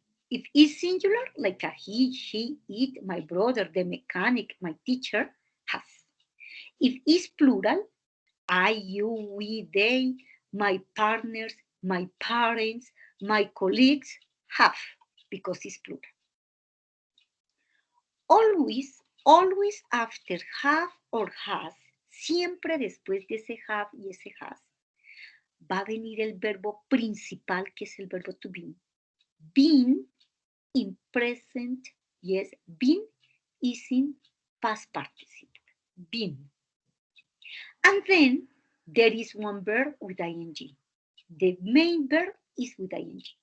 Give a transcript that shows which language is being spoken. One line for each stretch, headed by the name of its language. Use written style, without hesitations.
English: If it's singular, like a he, she, it, my brother, the mechanic, my teacher, has. If it's plural, I, you, we, they, my partners, my parents, my colleagues, have, because it's plural. Always after have or has,
Spanish: siempre después de ese have y ese has, va a venir el verbo principal, que es el verbo to be.
English: Been in present, yes, been is in past participle, been. And then there is one verb with ing. The main verb is with ing.